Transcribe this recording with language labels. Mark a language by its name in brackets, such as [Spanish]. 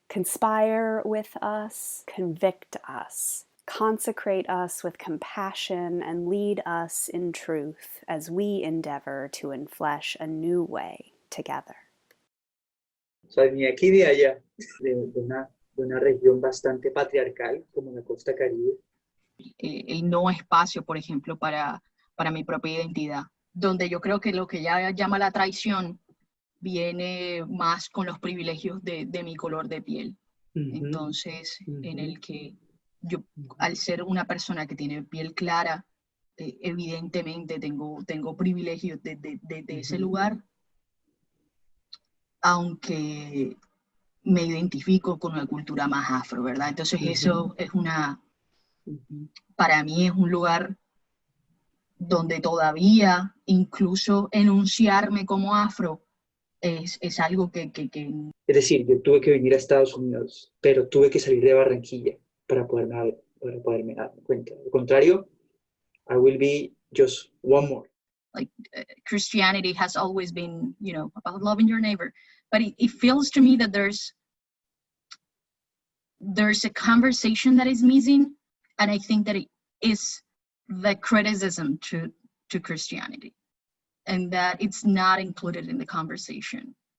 [English] Conspire with us, convict us, consecrate us with compassion, and lead us in truth as we endeavor to enflesh a new way together. [Spanish] O sea, ni aquí ni allá, de una región bastante patriarcal como la costa caribe. El no espacio, por ejemplo, para mi propia identidad, donde yo creo que lo que ella llama la traición viene más con los privilegios de mi color de piel. Entonces, en el que yo, al ser una persona que tiene piel clara, evidentemente tengo privilegios de ese lugar, aunque me identifico con una cultura más afro, ¿verdad? Entonces eso es para mí es un lugar donde todavía incluso enunciarme como afro es algo que... Es decir, yo tuve que venir a Estados Unidos, pero tuve que salir de Barranquilla para poderme dar cuenta. Al contrario, [English] I will be just one more. Like Christianity has always been, about loving your neighbor, but it feels to me that there's a conversation that is missing, and I think that it is the criticism to Christianity, and that it's not included in the conversation,